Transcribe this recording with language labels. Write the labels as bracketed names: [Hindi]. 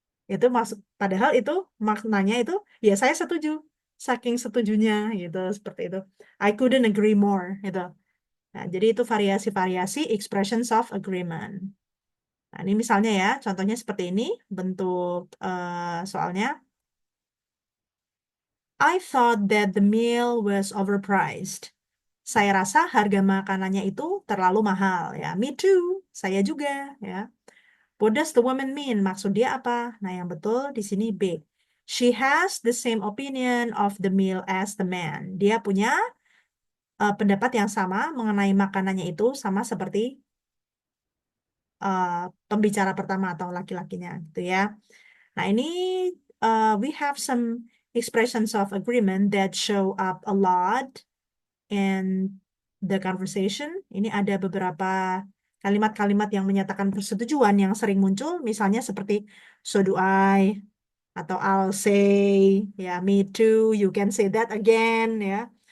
[Indonesian] Itu maksud padahal itu maknanya itu ya saya setuju. Saking setujunya gitu seperti itu. [English] I couldn't agree more [Indonesian] gitu. Nah, jadi itu variasi-variasi expressions of agreement. Nah, ini misalnya ya, contohnya seperti ini bentuk soalnya. [English] I thought that the meal was overpriced. [Indonesian] Saya rasa harga makanannya itu terlalu mahal ya. [English] Me too. [Indonesian] Saya juga ya. [English] What does the woman mean? [Indonesian] Maksud dia apa? Nah, yang betul di sini B. [English] She has the same opinion of the meal as the man. [Indonesian] Dia punya pendapat yang sama mengenai makanannya itu sama seperti pembicara pertama atau laki-lakinya gitu ya. Nah, ini [English] we have some expressions of agreement that show up a lot in the conversation. [Indonesian] Ini ada beberapa kalimat-kalimat yang menyatakan persetujuan yang sering muncul, misalnya seperti [English] so do I, [Indonesian] atau [English] I'll say, [Indonesian] ya [English] me too, you can say that again, [Indonesian] ya.